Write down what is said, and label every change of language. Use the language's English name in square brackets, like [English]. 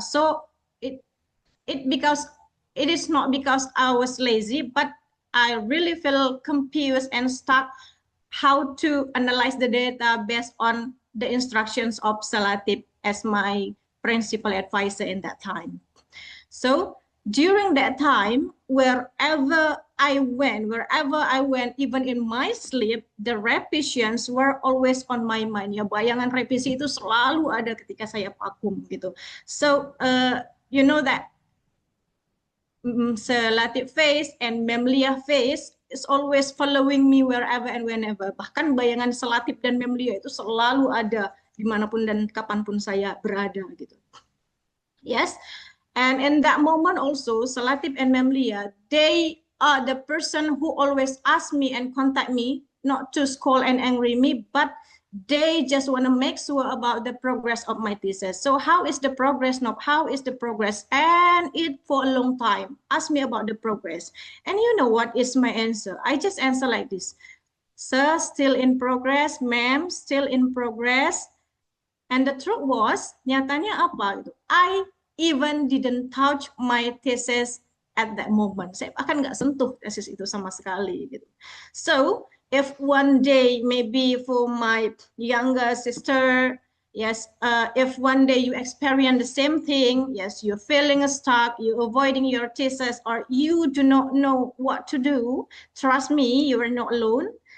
[English] So because it is not because I was lazy, but I really feel confused and stuck how to analyze the data based on the instructions of Salatip as my principal advisor in that time. So during that time, wherever I went, even in my sleep, the repetitions were always on my mind. [Indonesian] Ya, bayangan revisi itu selalu ada ketika saya vakum gitu. [English] So, you know that Latif phase and Memliah phase is always following me wherever and whenever. [Indonesian] Bahkan bayangan Selatif dan Memliah itu selalu ada dimanapun dan kapanpun saya berada gitu. [English] Yes. And in that moment also, Selatif and Memliah, they are the person who always ask me and contact me, not to scold and angry me, but they just want to make sure about the progress of my thesis. So how is the progress? Not how is the progress? And it for a long time. Ask me about the progress. And you know what is my answer? I just answer like this. Sir, still in progress. Ma'am, still in progress. And the truth was, [Indonesian] nyatanya apa gitu? [English] I even didn't touch my thesis at that moment. [Indonesian] Saya bahkan nggak sentuh tesis itu sama sekali gitu. [English] So if one day maybe for my younger sister, yes, if one day you experience the same thing, yes, you're feeling stuck, you're avoiding your thesis, or you do not know what to do, trust me, you are not alone.